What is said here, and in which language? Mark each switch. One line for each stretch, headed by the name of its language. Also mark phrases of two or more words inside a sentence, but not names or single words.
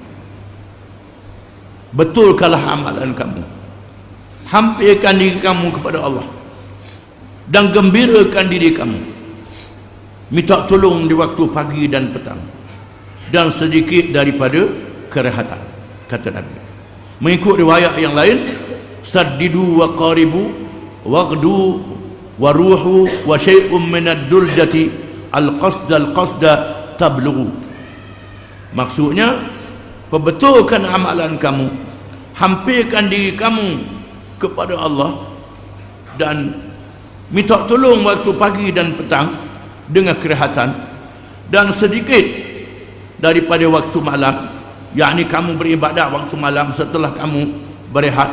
Malay: Betulkanlah amalan kamu, hampirkan diri kamu kepada Allah, dan gembirakan diri kamu, minta tolong di waktu pagi dan petang, dan sedikit daripada kerehatan, kata Nabi. Mengikut riwayat yang lain,
Arabic: سددوا وقاربوا واغدوا وروحوا وشيء من الدلجة القصد تبلغوا.
Malay: Maksudnya, perbetulkan amalan kamu, hampirkan diri kamu kepada Allah, dan minta tolong waktu pagi dan petang dengan kerehatan, dan sedikit daripada waktu malam, yakni kamu beribadat waktu malam setelah kamu berehat.